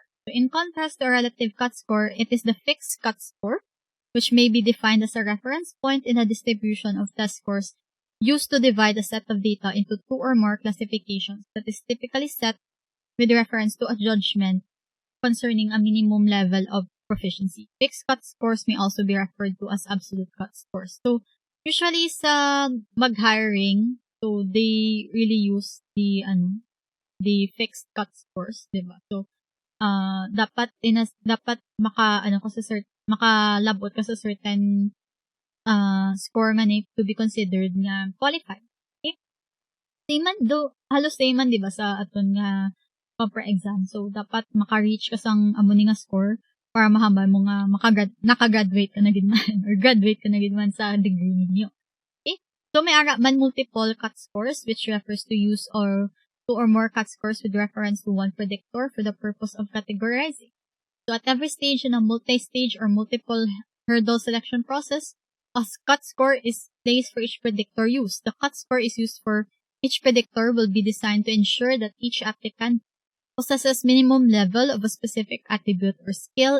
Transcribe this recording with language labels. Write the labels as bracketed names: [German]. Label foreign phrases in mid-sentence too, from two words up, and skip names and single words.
[English] So, in contrast to a relative cut score, it is the fixed cut score, which may be defined as a reference point in a distribution of test scores used to divide a set of data into two or more classifications that is typically set with reference to a judgment concerning a minimum level of proficiency. Fixed cut scores may also be referred to as absolute cut scores. So, usually [Hiligaynon] sa mag-hiring, [English] so they really use the fixed cut scores, diba? [Hiligaynon] So, dapat makalabot ka sa certain score man [English] to be considered [Hiligaynon] nga qualified. Okay? Halos same man, diba, sa aton nga proper exam. So, dapat maka-reach ka sang amo ni nga score para mahambal mo nga nakagraduate ka na gidman or graduate ka na gidman sa degree ninyo. Okay? [English] So, [Hiligaynon] may ara man [English] multiple cut scores which refers to use or two or more cut scores with reference to one predictor for the purpose of categorizing. So, at every stage in a multi-stage or multiple hurdle selection process, a cut score is placed for each predictor used. The cut score is used for each predictor will be designed to ensure that each applicant possesses minimum level of a specific attribute or skill.